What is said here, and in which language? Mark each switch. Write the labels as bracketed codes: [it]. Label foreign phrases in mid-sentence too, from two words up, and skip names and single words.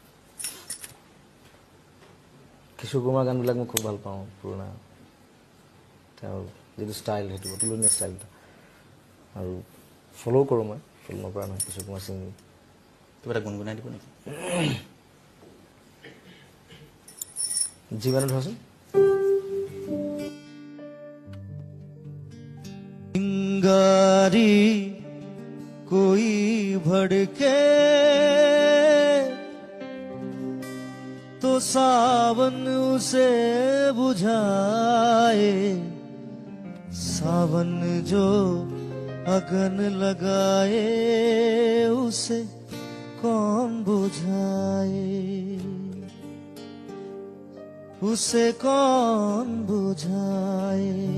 [as] কিশোৰ কুমাৰ গানবিলাক মই খুব ভাল পাওঁ, পুৰণা তেওঁৰ যিটো ষ্টাইল সেইটো অতুলনীয় ষ্টাইল। আৰু ফ'ল' কৰোঁ মই, ফ'ল' নকৰা নহয় কিশোৰ কুমাৰ সিং। কিবা এটা গুণগুণাই দিব নেকি? যিমানে ধৰচোন [hi] चिंगारी कोई भड़के तो सावन उसे बुझाए, सावन जो अगन लगाए उसे कौन बुझाए, उसे कौन बुझाए।